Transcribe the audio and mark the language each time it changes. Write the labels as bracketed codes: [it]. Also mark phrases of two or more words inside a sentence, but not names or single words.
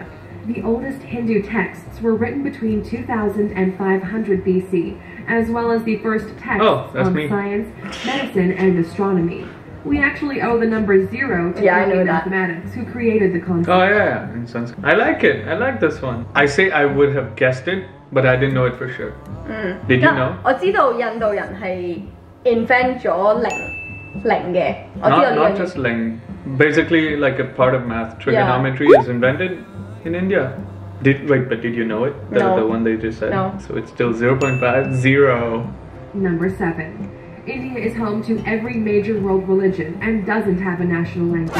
[en] The oldest Hindu texts were written between 2000 and 500 BC, as well as the first texts on science, medicine, and astronomy. We actually owe the number 0 to early mathematics, who created the concept. Oh yeah, in Sanskrit. I like it. I like this one. I say I would have guessed it, but I didn't know it for sure. Did you know? [yue] 我知道印度人係 invent 咗零嘅，我知道呢樣嘢。 [en] Not just ling. Basically, like a part of math, trigonometry is invented in India. But did you know it? The one they just said. No. So it's still 0.50. Number 7. India is home to every major world religion and doesn't have a national language.